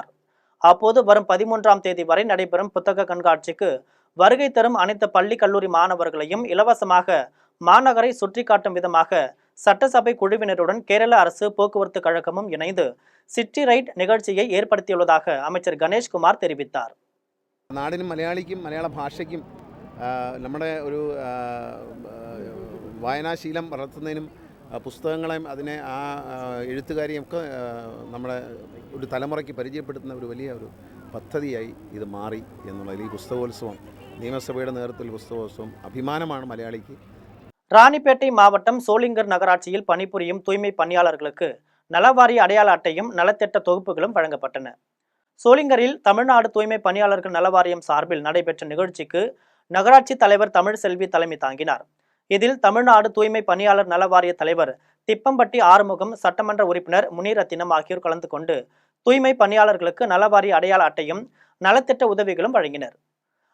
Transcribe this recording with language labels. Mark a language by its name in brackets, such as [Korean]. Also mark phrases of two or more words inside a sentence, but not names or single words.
[Tamil] அப்போது வரும் 13ஆம் தேதி வரை நடைபெறும் புத்தக கண்காட்சிக்கு வருகை தரும் அனைத்து பள்ளி, கல்லூரி மாணவர்களையும் இலவசமாக மாநகரை சுற்றி காட்டும் விதமாக சட்டசபை குழுவினருடன் கேரள அரசு போக்குவரத்து கழகமும் இணைந்து சிட்டி ரைட் நிகழ்ச்சியை ஏற்படுத்தியுள்ளதாக அமைச்சர் கணேஷ்குமார் தெரிவித்தார். [Malayalam] നാടിനും മലയാളിക്കും മലയാള ഭാഷയ്ക്കും നമ്മുടെ ഒരു വായനാശീലം വളർത്തുന്നതിനും പുസ്തകങ്ങളെയും അതിനെ ആ എഴുത്തുകാരെയും ഒക്കെ നമ്മുടെ ഒരു തലമുറയ്ക്ക് പരിചയപ്പെടുത്തുന്ന ഒരു വലിയ ഒരു പദ്ധതിയായി ഇത് മാറി എന്നുള്ളതിൽ ഈ പുസ്തകോത്സവം, നിയമസഭയുടെ നേതൃത്വത്തിൽ പുസ്തകോത്സവം അഭിമാനമാണ് മലയാളിക്ക്. [Tamil] ராணிப்பேட்டை மாவட்டம் சோளிங்கர் நகராட்சியில் பணிபுரியும் தூய்மை பணியாளர்களுக்கு நலவாரிய அடையாள அட்டையும் நலத்திட்ட தொகுப்புகளும் வழங்கப்பட்டன. சோளிங்கரில் தமிழ்நாடு தூய்மை பணியாளர்கள் நலவாரியம் சார்பில் நடைபெற்ற நிகழ்ச்சிக்கு நகராட்சி தலைவர் தமிழ்செல்வி தலைமை தாங்கினார். இதில் தமிழ்நாடு தூய்மை பணியாளர் நலவாரிய தலைவர் திப்பம்பட்டி ஆறுமுகம், சட்டமன்ற உறுப்பினர் முனிரத்தினம் ஆகியோர் கலந்து கொண்டு தூய்மை பணியாளர்களுக்கு நலவாரிய அடையாள அட்டையும் நலத்திட்ட உதவிகளும் வழங்கினர்.